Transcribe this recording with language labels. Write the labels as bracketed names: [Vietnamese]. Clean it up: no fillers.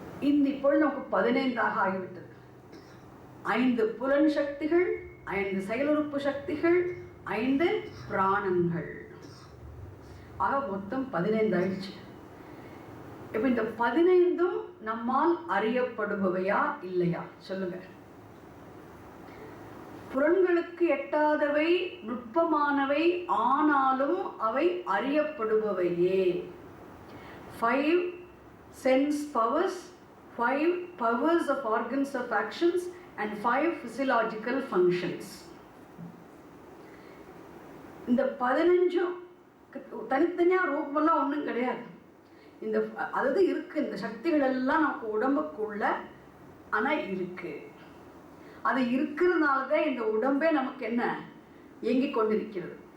[Tamil] இந்த இப்பொழுது நமக்கு 15ஆக ஆகிவிட்டது. 5 புலன் சக்திகள், 5 செயலுறுப்பு சக்திகள், 5 பிராணங்கள், ஆக மொத்தம் 15 ஆயிடுச்சு. இப்போ இந்த 15ம் நம்மால் அறியப்படுபவையா இல்லையா சொல்லுங்க? புலன்களுக்கு எட்டாதவை, நுட்பமானவை, ஆனாலும் அவை அறியப்படுபவையே. [English] 5 sense powers, 5 powers of organs of actions and 5 physiological functions. [Tamil] இந்த 15 தனித்தனியாக ரூபமெல்லாம் ஒன்றும் கிடையாது. இந்த அதாவது இருக்கு, இந்த சக்திகள் எல்லாம் நமக்கு உடம்புக்குள்ள ஆனால் இருக்கு. அது இருக்கிறதுனால தான் இந்த உடம்பே நமக்கு என்ன இயங்கிக் கொண்டிருக்கிறது.